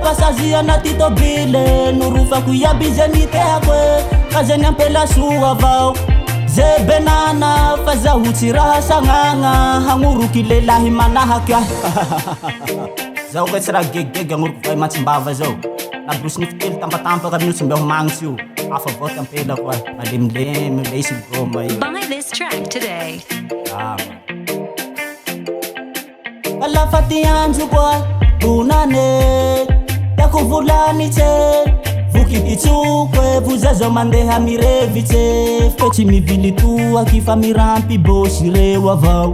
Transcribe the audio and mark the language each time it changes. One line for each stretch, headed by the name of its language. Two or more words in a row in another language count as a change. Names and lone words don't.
Malagasy: Pasazy anaty tobile Norofako iaby zany teako Fa zany ampela soa avao Ze benana fa zaho tsy raha sagnagna Hagnoroky lelahy manahaky ahy Zao koa tsy raha gegegega agnoroky vai matsimbava zao Nabrosy nifitely tampatampaka minitsy mbe ho magnitsy io Afa voaty ampela koa malemilemy leisy goma io
English: Buy this track today.
Malagasy: Lafa ty andro koa bonane Tiako volany tse Voky ty tsokwe Vozazao mandeha mirevitse Fe tsy mivily toaky fa mirampy bosy reo avao